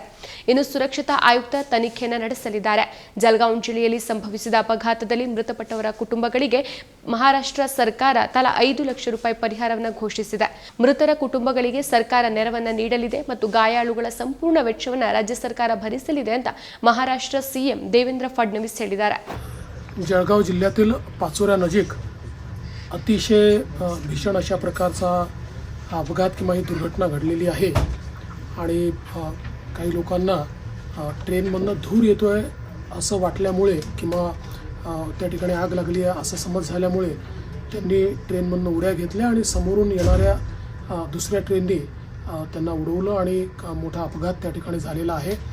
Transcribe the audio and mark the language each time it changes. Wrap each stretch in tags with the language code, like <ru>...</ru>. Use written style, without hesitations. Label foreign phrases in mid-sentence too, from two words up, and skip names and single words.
<kn>ಇನ್ನು ಸುರಕ್ಷತಾ ಆಯುಕ್ತ ತನಿಖೆಯನ್ನು ನಡೆಸಲಿದ್ದಾರೆ. ಜಲ್ಗಾಂವ್ ಜಿಲ್ಲೆಯಲ್ಲಿ ಸಂಭವಿಸಿದ ಅಪಘಾತದಲ್ಲಿ ಮೃತಪಟ್ಟವರ ಕುಟುಂಬಗಳಿಗೆ ಮಹಾರಾಷ್ಟ್ರ ಸರ್ಕಾರ ತಲಾ 5 ಲಕ್ಷ ರೂಪಾಯಿ ಪರಿಹಾರವನ್ನು ಘೋಷಿಸಿದೆ. ಮೃತರ ಕುಟುಂಬಗಳಿಗೆ ಸರ್ಕಾರ ನೆರವನ್ನ ನೀಡಲಿದೆ ಮತ್ತು ಗಾಯಾಳುಗಳ ಸಂಪೂರ್ಣ ವೆಚ್ಚವನ್ನು ರಾಜ್ಯ ಸರ್ಕಾರ ಭರಿಸಲಿದೆ ಅಂತ महाराष्ट्र सीएम देवेंद्र फडणवीस ಹೇಳಿದ್ದಾರೆ.</kn> <mr>जळगाव जिल्ह्यातील पाचोऱ्या नजीक अतिशय भीषण अशा प्रकारचा अपघात किंवा ही दुर्घटना घडलेली आहे आणि काही लोकांना ट्रेनमधनं धूर येतोय असं वाटल्यामुळे किंवा त्या ठिकाणी आग लागली आहे असं समज झाल्यामुळे त्यांनी ट्रेनमधनं उड्या घेतल्या आणि समोरून येणाऱ्या दुसऱ्या ट्रेननी त्यांना उडवलं आणि मोठा अपघात त्या ठिकाणी झालेला आहे.</mr>